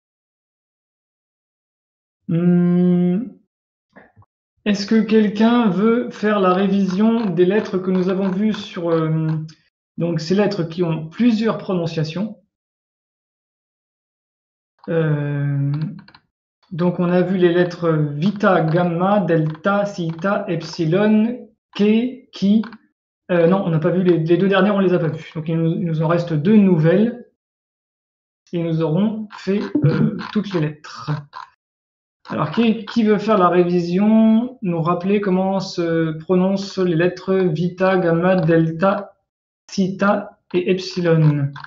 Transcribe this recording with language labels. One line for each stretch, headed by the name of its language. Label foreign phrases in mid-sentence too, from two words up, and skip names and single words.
French: Est-ce que quelqu'un veut faire la révision des lettres que nous avons vues sur donc ces lettres qui ont plusieurs prononciations? Donc on a vu les lettres vita, gamma, delta, theta, epsilon, ke, ki. Non, on n'a pas vu les deux dernières, on les a pas vues. Donc il nous en reste deux nouvelles et nous aurons fait toutes les lettres. Alors qui veut faire la révision, nous rappeler comment se prononcent les lettres vita, gamma, delta, theta et epsilon?